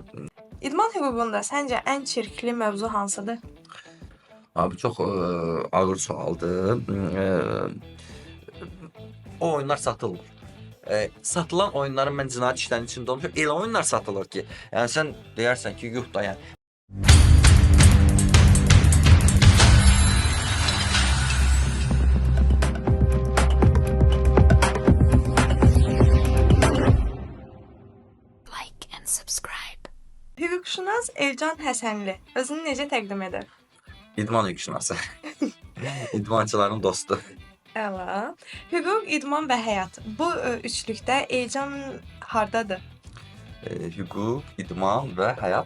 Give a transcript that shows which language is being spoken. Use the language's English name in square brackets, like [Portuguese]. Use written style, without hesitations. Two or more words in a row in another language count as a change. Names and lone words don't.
[Azerbaijani] İdman hüququnda səncə ən çirkli mövzu hansıdır? Abi çox ağır sualdır. O oyunlar satılmır. Satılan oyunların mən cinayət işlərinin içində olmuşam. Elə oyunlar satılır ki, yəni sən deyərsən ki, yox da yəni. [English] Like and subscribe. [Azerbaijani] Hüquqşünas Elcan Həsənli özünü necə təqdim edər? İdman hüquqşünası. İdmançıların dostu. Əla. Hüquq, idman və həyat. Bu üçlükdə Elcan hardadır? Hüquq, idman və həyat.